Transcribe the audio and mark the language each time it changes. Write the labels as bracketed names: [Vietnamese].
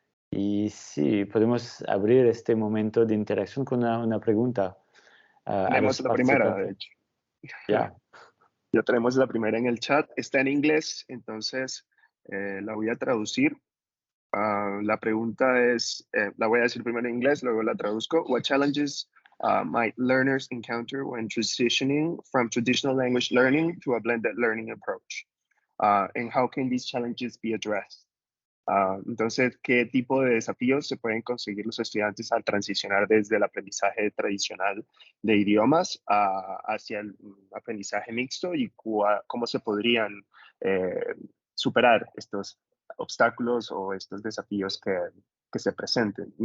[Spanish] Y sí, podemos abrir este momento de interacción con una pregunta a Tenemos los la primera, de participantes. hecho. Ya, Ya tenemos la primera en el chat. Está en inglés, entonces la voy a traducir. La pregunta es, la voy a decir primero en inglés, luego la traduzco. [English] What challenges might learners encounter when transitioning from traditional language learning to a blended learning approach? And how can these challenges be addressed? [Spanish] Entonces, ¿qué tipo de desafíos se pueden conseguir los estudiantes al transicionar desde el aprendizaje tradicional de idiomas hacia el aprendizaje mixto y cómo se podrían superar estos obstáculos o estos desafíos que se presenten?